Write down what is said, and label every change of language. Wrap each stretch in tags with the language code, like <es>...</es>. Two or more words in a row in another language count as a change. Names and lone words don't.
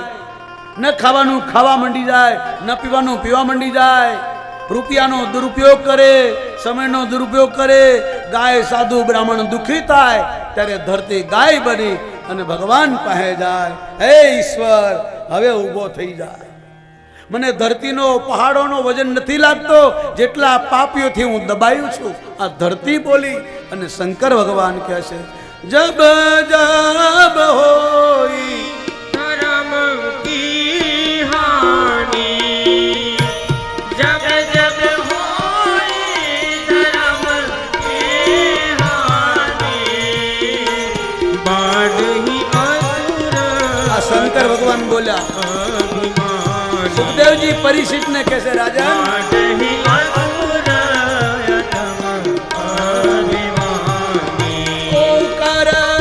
<gu>ન ખાવાનું ખાવા માંડી જાય ન પીવાનું પીવા માંડી જાય રૂપિયાનો દુરુપયોગ કરે સમયનો દુરુપયોગ કરે ગાય સાધુ બ્રાહ્મણ દુઃખી થાય ત્યારે ધરતી ગાય બની અને ભગવાન પાસે જાય હે ઈશ્વર હવે ઊભો થઈ જાય મને ધરતીનો પહાડોનો વજન નથી લાગતો જેટલા પાપીઓથી હું દબાયું છું આ ધરતી બોલી અને શંકર ભગવાન કહે છે</gu> <awa>जब जब होई धर्म की हानि जब जब होई, धर्म की हानि बाढ़ी असुर</awa> <gu>આ શંકર ભગવાન બોલ્યા</gu> <awa>अभिमान,</awa> <gu>સુખદેવજી પરીક્ષિતને કહે છે રાજા</gu> <awa>बाढ़ी असुर अधम अभिमानी.</awa> <gu>ઓંકાર</gu>